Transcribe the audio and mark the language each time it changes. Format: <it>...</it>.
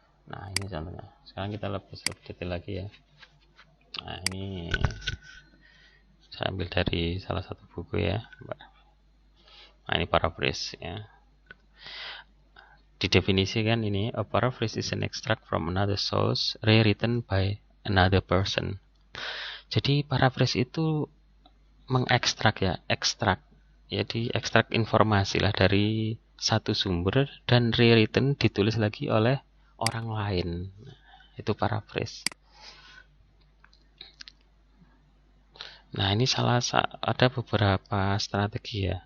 <id>Nah, ini contohnya. Sekarang kita lebih detail lagi ya. Nah, ini saya ambil dari salah satu buku ya. Nah, ini paraphrase ya. Didefinisikan ini,</id> <en>a paraphrase is an extract from another source rewritten by another person.</en> <id>Jadi paraphrase itu mengekstrak ya, ekstrak. Jadi ekstrak informasi lah dari satu sumber dan rewritten ditulis lagi oleh orang lain. Itu paraphrase. Nah, ini ada beberapa strategi ya.</id>